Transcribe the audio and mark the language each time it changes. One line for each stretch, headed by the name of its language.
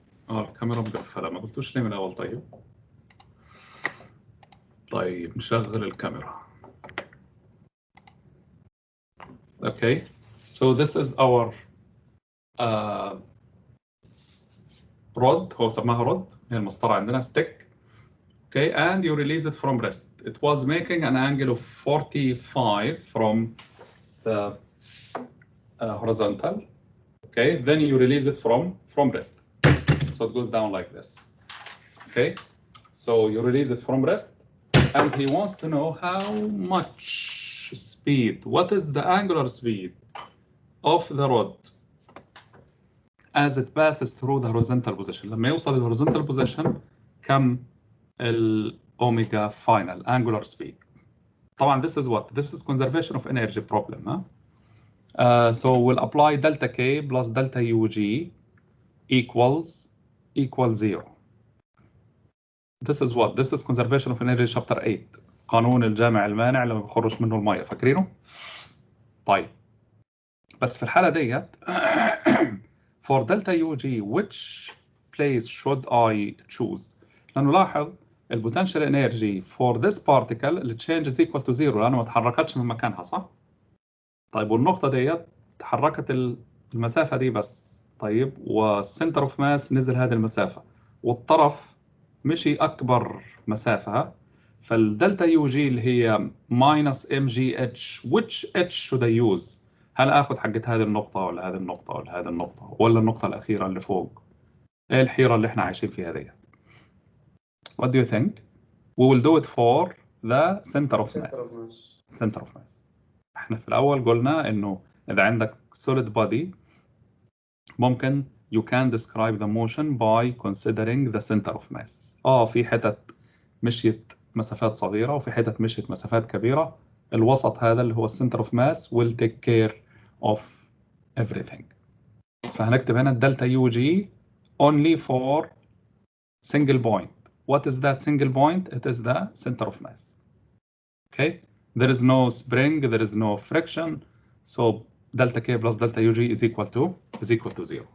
Arabic: الكاميرا مقفلة، ما قلتوش ليه من الأول؟ طيب نشغل الكاميرا.
English: Okay. So this is our rod.
Arabic: هو سماها rod، هي المسطرة عندنا stick.
English: Okay, and you release it from rest. It was making an angle of 45 from the horizontal. Okay, then you release it from rest. So it goes down like this. Okay, so you release it from rest, and he wants to know how much speed, what is the angular speed of the rod as it passes through the horizontal position.
Arabic: لما يوصل ال horizontal position كم الأوميجا
English: final angular speed.
Arabic: طبعا
English: this is what? This is conservation of energy problem. So we'll apply delta K plus delta UG equals 0. This is what? This is conservation of energy chapter 8.
Arabic: قانون الجامع المانع اللي ما بيخرج منه المية، فاكرينه؟ طيب بس في الحالة ديت
English: for delta UG which place should I choose؟
Arabic: لأنه لاحظ البوتنشال انرجي
English: for this particle
Arabic: اللي change is equal to 0 لأنه ما تحركتش من مكانها، صح؟ طيب والنقطة ديت تحركت المسافة دي بس. طيب والسنتر اوف ماس نزل هذه المسافة والطرف مشي أكبر مسافة، فالدلتا يو جي اللي هي minus mgh
English: which h should I use؟
Arabic: هل آخذ حقت هذه النقطة ولا هذه النقطة ولا هذه النقطة ولا النقطة الأخيرة اللي فوق؟ إيه الحيرة اللي إحنا عايشين فيها ديت؟
English: What do you think? We will do it for the center of mass. Center of mass.
Arabic: إحنا في الأول قلنا إنه إذا عندك solid body ممكن
English: you can describe the motion by considering the center of mass.
Arabic: في حتت مشيت مسافات صغيرة وفي حتت مشيت مسافات كبيرة. الوسط هذا اللي هو
English: center of mass will take care of everything.
Arabic: فهنكتب هنا
English: delta UG only for single point. What is that single point? It is the center of mass. Okay? There is no spring, there is no friction. So delta K plus delta UG is equal to 0.